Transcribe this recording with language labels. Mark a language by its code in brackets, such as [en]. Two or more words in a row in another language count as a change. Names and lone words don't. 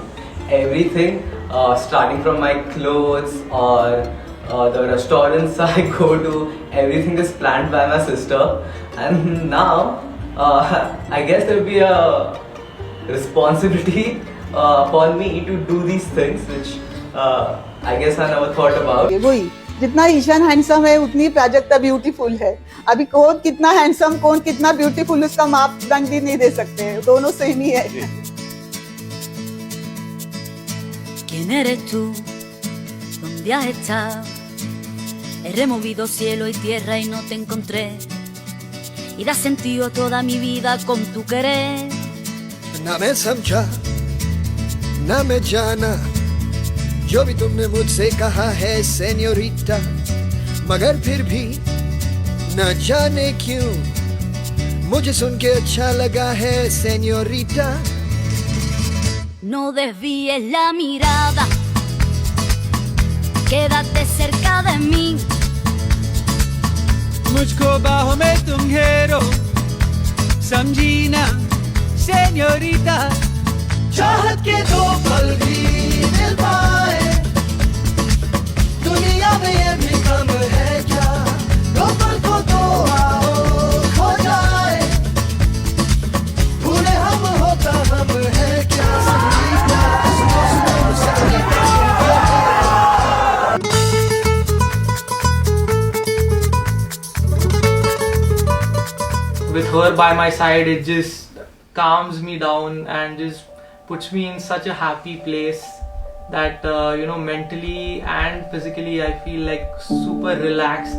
[en] Everything, starting from my clothes or the restaurants I go to, everything is planned by my sister. And now, I guess there will be a responsibility upon me to do these things, which I guess I never thought about. [hi] वही जितना ईशान हैंडसम है उतनी प्राजक्ता ब्यूटीफुल है. अभी कौन कितना हैंडसम कौन कितना ब्यूटीफुल उसका मापदंड ही नहीं दे सकते, दोनों सेम ही है. [es] ¿Quién eres tú? ¿Dónde has estado? He removido cielo y tierra y no te encontré. Y das sentido a toda mi vida con tu querer. [hi] ना मैं समझा ना मैं जाना जो भी तुमने मुझसे कहा है सेन्योरिटा, मगर फिर भी न जाने क्यों मुझे सुन के अच्छा लगा है सेन्योरिटा. [es] No desvíes la mirada, quédate cerca de mí. [hi] मुझको बाहों में तुम घेरो, समझी ना सेन्योरिटा. चाहत के दो पल भी मिल पाए, दुनिया में ये भी कम है क्या, दो पल को तो आओ खो जाए, भूले हम होता हम है क्या. [en] With her by my side, it just calms me down and just puts me in such a happy place that mentally and physically I feel like super relaxed.